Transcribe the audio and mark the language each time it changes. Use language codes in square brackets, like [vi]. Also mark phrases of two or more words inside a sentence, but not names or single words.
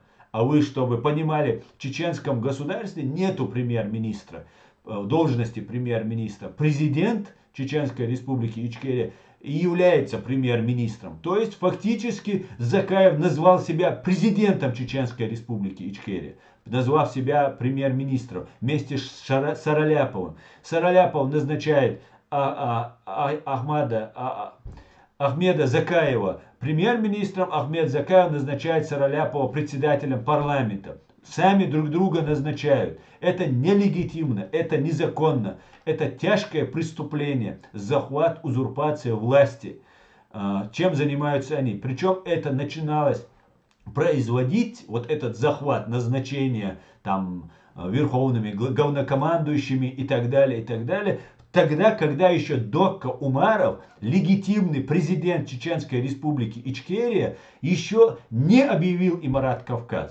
[ru] А вы, чтобы понимали, в чеченском государстве нету премьер-министра, должности премьер-министра. Президент Чеченской республики Ичкерия и является премьер-министром. То есть фактически Закаев назвал себя президентом Чеченской республики Ичкерия, назвав себя премьер-министром вместе с Сараляповым. Сараляпов назначает Ахмеда Закаева премьер-министром, Ахмед Закаев назначает Сараляпова председателем парламента. Сами друг друга назначают. Это нелегитимно, это незаконно. Это тяжкое преступление, захват, узурпация власти. Чем занимаются они? Причем это начиналось производить, вот этот захват, назначение там верховными главнокомандующими и так далее, тогда, когда еще Докко Умаров, легитимный президент Чеченской республики Ичкерия, еще не объявил Имарат Кавказ.